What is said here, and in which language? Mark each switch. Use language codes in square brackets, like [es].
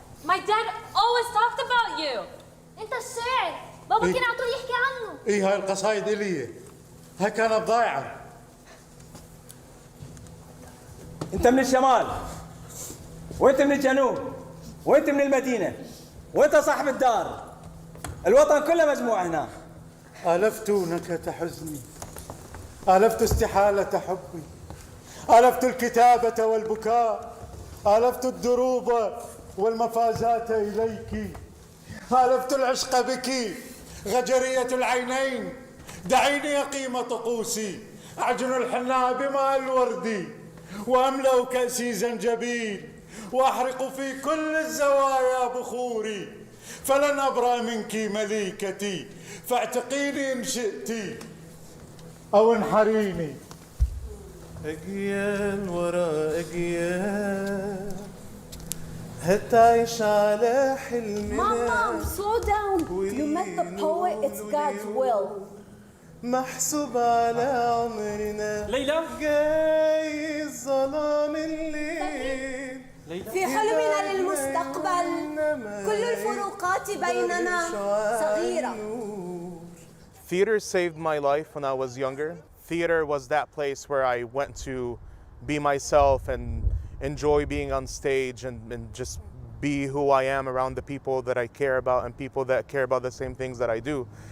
[en] My dad always talked about you. [ar] انت الشاعر. بابا كان على طول يحكي عنه. ايه هاي القصايد إلي. هاي كانت ضايعة. انت من الشمال وانت من الجنوب. وانت من المدينة وانت صاحب الدار. الوطن كله مجموع هنا. ألفت نكهة حزني، ألفت استحالة حبي، ألفت الكتابة والبكاء، ألفت الدروب والمفازات إليك، ألفت العشق بك غجرية العينين. دعيني يقيم طقوسي، أعجن الحناء بماء الورد، وأملأ كأسي زنجبيل، وأحرق في كل الزوايا بخوري. فلن أبرأ منك مليكتي، فاعتقيني إن شئت أو انحريني. أجيال وراء أجيال هتعيش على حلمنا. [en] Mom, slow down. You met the poet, it's God's will. [ar] محسوب على عمرنا. ليلى جاي ظلام الليل. في حلمنا للمستقبل كل الفروقات بيننا صغيرة. [en] Theater saved my life when I was younger. Theater was that place where I went to be myself and enjoy being on stage and just be who I am around the people that I care about and people that care about the same things that I do.